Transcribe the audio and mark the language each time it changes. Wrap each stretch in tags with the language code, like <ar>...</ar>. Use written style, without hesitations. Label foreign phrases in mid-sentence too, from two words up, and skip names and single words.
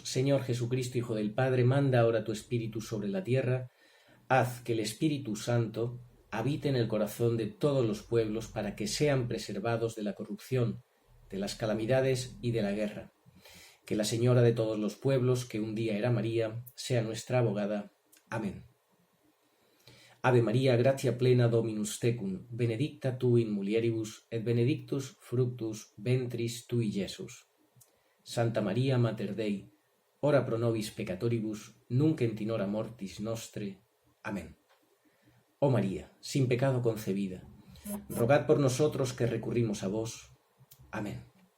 <es>Señor Jesucristo, Hijo del Padre, manda ahora tu Espíritu sobre la tierra. Haz que el Espíritu Santo habite en el corazón de todos los pueblos para que sean preservados de la corrupción, de las calamidades y de la guerra. Que la Señora de todos los pueblos, que un día era María, sea nuestra abogada. Amén.</es> <la>Ave María, gratia plena Dominus tecum, benedicta tu in mulieribus, et benedictus fructus ventris tui, Iesus. Santa María Mater Dei, ora pro nobis peccatoribus, nunc et in hora mortis nostre. Amén.</la> <es>Oh María, sin pecado concebida, rogad por nosotros que recurrimos a vos. Amén.</es>